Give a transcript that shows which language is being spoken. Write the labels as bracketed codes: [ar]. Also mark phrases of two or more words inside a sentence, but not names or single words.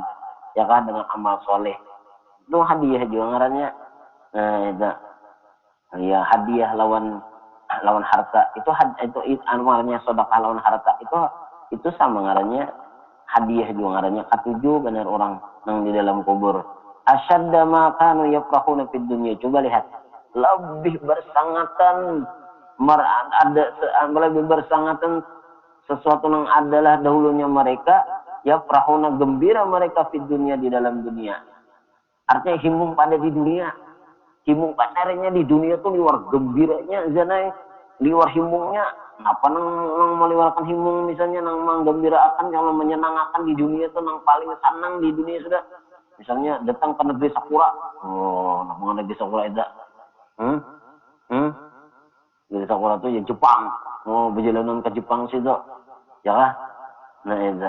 [bjn] Ya kan dengan amal soleh. Itu hadiah juga ngarannya. Nah, itu ya hadiah lawan harta itu amalnya sedekah lawan harta itu sama ngarannya hadiah juga ngarannya katujuh benar orang nang di dalam kubur [ar] أشد ما كانوا يفرحون في الدنيا. [id] Coba lihat lebih bersangatan lebih bersangatan sesuatu yang adalah dahulunya mereka yafrahuna gembira mereka [ar] في الدنيا [id] di dalam dunia. [bjn] Artinya himbung pada di dunia. Himung pacarnya di dunia tuh liwar gembiranya zanai liwar himungnya apa nang meliwarkan himung misalnya nang menggembirakan kalau menyenangkan di dunia tuh nang paling senang di dunia sudah misalnya datang ke negeri Sakura nang negeri Sakura itu negeri Sakura tuh ya Jepang berjalanan ke Jepang situ ya lah nah itu.